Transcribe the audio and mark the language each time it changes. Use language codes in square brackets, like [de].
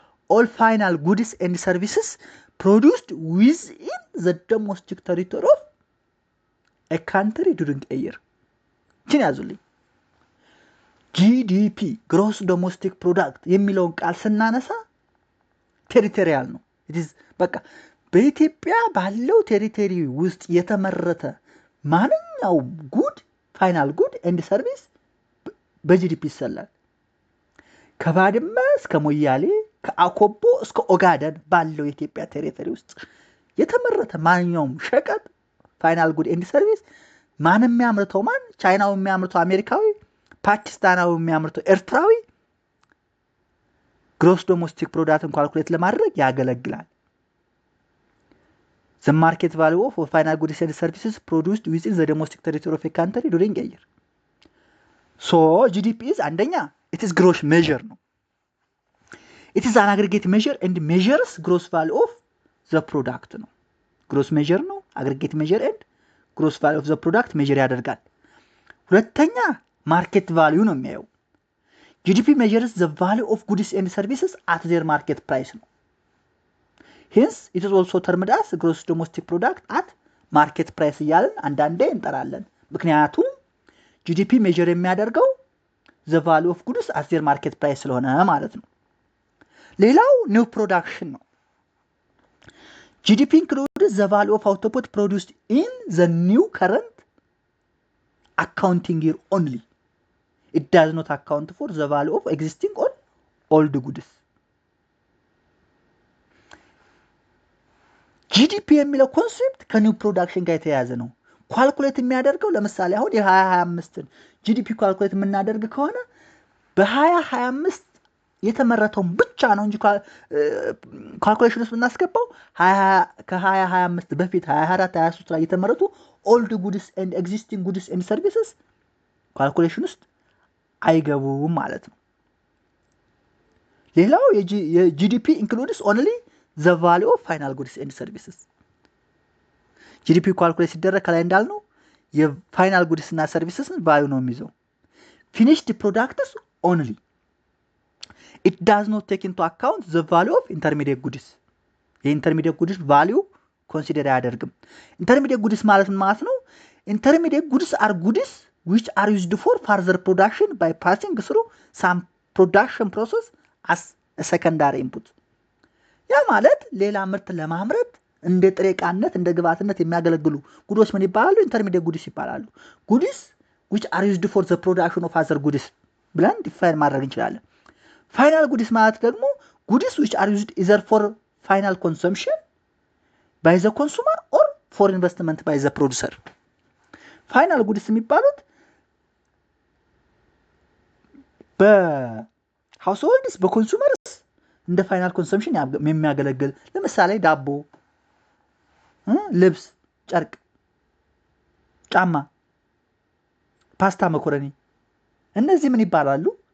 [en] all final goods and services produced within the domestic territory of a country during a year. [am] ችን ያዙልኝ። GDP gross domestic product የሚለውን ቃል ስናነሳ ቴሪቶሪያል ነው። በቃ በኢትዮጵያ ባለው ቴሪቶሪ ውስጥ የተመረተ ማንኛውም ጉድ ፋይናል ጉድ ኤንድ ሰርቪስ በጂዲፒ ይሰላል። ከባድመ እስከ ሞያሌ ከአኮቦ እስከ ኦጋደን ባለው የኢትዮጵያ ቴሪቶሪ ውስጥ የተመረተ ማንኛውም ሸቀጥ ፋይናል ጉድ ኤንድ ሰርቪስ ማንም የሚያመርተው ቻይናው የሚያመርተው አሜሪካዊ፣ ፓኪስታናው የሚያመርተው ኤርትራዊ ግሮስ ዶሜስቲክ ፕሮዳክትን ካልኩሌት ለማድረግ ያገለግላል። [en] The market value of final goods and services produced within the domestic territory of a country during a year. So GDP is አንደኛ it is gross measure ነው። It is an aggregate measure and measures gross value of the product ነው። gross measure ነው aggregate measure and gross value of the product measure ያደርጋል። ሁለተኛ market value ነው የሚያየው። GDP measures the value of goods and services at their market price ነው። Hence it is also termed as gross domestic product at market price [am] እያልን አንዳንዴ እንጠራለን። [en] ምክንያቱም GDP measure የሚያደርገው the value of goods at their market price ስለሆነ ማለት ነው። ሌላው new production ነው። GDP includes the value of output produced in the new current accounting year only. It does not account for the value of existing or old goods. [am] GDP የሚለው ኮንሴፕት ከኒው ፕሮዳክሽን ጋር የተያያዘ ነው። ኳልኩሌት የሚያደርገው ለምሳሌ አሁን የ2025ን GDP ኳልኩሌት የምናደርግ ከሆነ በ2025 የተመረተውን ብቻ ነው እንጂ ኳልኩሌሽን ውስጥ እናስገባው ከ2025 በፊት 24 23 ላይ የተመረቱ ኦልድ ጉድስ ኤንድ ኤግዚስቲንግ ጉድስ ኤንድ ሰርቪስስ ኳልኩሌሽን ውስጥ አይገቡም ማለት ነው። ሌላው የጂዲፒ ኢንክሉድስ ኦንሊ [en] the value of final goods and services. [am] GDP ኳልኩሌት ሲደረግ ከላይ እንዳልነው የፋይናል ጉድስ እና ሰርቪስስን ቫልዩ ነው የሚይዘው። [en] finished products only. It does not take into account the value of intermediate goods. [am] የኢንተርሚዲየት ጉድስ ቫልዩ ኮንሲደር አያደርግም። ኢንተርሚዲየት ጉድስ ማለት ምን ማለት ነው? [en] ኢንተርሚዲየት ጉድስ are goods which are used for further production by passing through some production process as a secondary input. [am] ያ ማለት ሌላ ምርት ለማምረት እንደ ጥሬ ዕቃነት እንደ ግብአትነት የሚያገለግሉ ጉዶች ምን ይባላሉ? [en] ኢንተርሚዲየት ጉድስ ይባላሉ። ጉድስ which are used for the production of other goods [am] ብለን ዲፋይን ማድረግ እንችላለን። [en] ፋይናል ጉድስ ማለት ደግሞ ጉድስ which are used either for final consumption by the consumer or for investment by the producer. [am] ፋይናል ጉድስ የሚባሉት በሃውስሆልድስ በኮንሱመርስ እንደ ፋይናል ኮንሰምፕሽን የሚያገለግል ለምሳሌ ዳቦ፣ ልብስ፣ ጨርቅ፣ ጫማ፣ ፓስታ፣ መኮረኒ እነዚህ ምን ይባላሉ?